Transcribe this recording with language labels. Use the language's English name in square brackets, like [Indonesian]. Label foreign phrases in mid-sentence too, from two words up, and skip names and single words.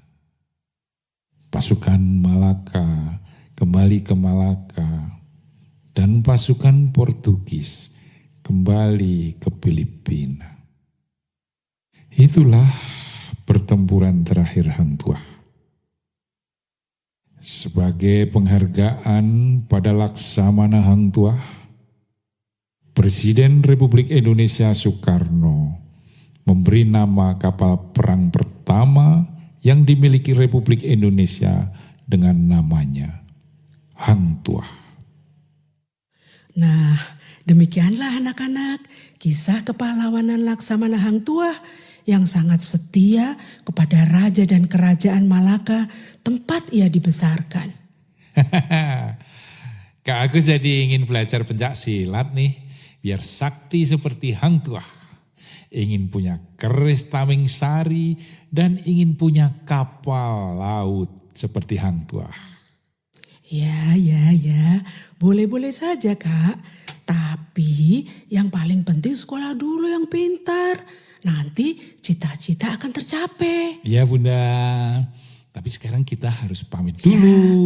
[Indonesian] Pasukan Malaka kembali ke Malaka dan pasukan Portugis kembali ke Filipina. Itulah pertempuran terakhir Hang Tuah. Sebagai penghargaan pada Laksamana Hang Tuah, Presiden Republik Indonesia Soekarno memberi nama kapal perang pertama yang dimiliki Republik Indonesia dengan namanya Hang Tuah. Nah, demikianlah anak-anak kisah kepahlawanan Laksamana Hang Tuah yang sangat setia kepada raja dan kerajaan Malaka tempat ia dibesarkan. Kak Agus jadi ingin belajar pencak silat nih, biar sakti seperti Hang Tuah. Ingin punya keris Tamingsari dan ingin punya kapal laut seperti Hang Tuah. Ya, boleh-boleh saja Kak. Tapi yang paling penting sekolah dulu yang pintar. Nanti cita-cita akan tercapai. Ya Bunda, tapi sekarang kita harus pamit dulu.